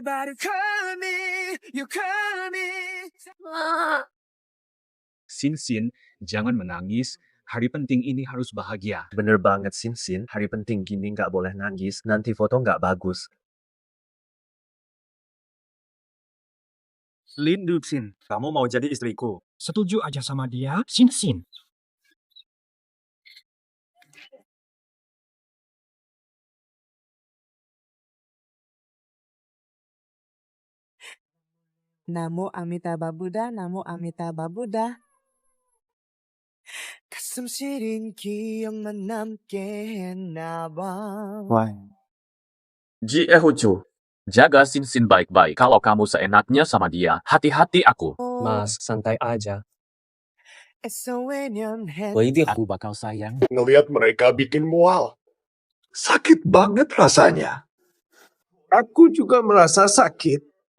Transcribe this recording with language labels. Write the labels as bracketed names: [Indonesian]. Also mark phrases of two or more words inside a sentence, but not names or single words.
[Indonesian] Sin, jangan menangis. Hari penting ini harus bahagia. Bener banget, Sin. Hari penting gini nggak boleh nangis. Nanti foto nggak bagus. Lin Yuxin, kamu mau jadi istriku? Setuju aja sama dia, Sin. [Sanskrit] Namo Amitabha Buddha, Namo Amitabha Buddha. [Korean] 가슴 시린 기억만 남게 했나봐. [Indonesian] Ji Ehucu, jaga Sin baik-baik. Kalau kamu seenaknya sama dia, hati-hati aku. Mas, santai aja. Aku bakal sayang. Ngelihat mereka bikin mual. Sakit banget rasanya. Aku juga merasa sakit.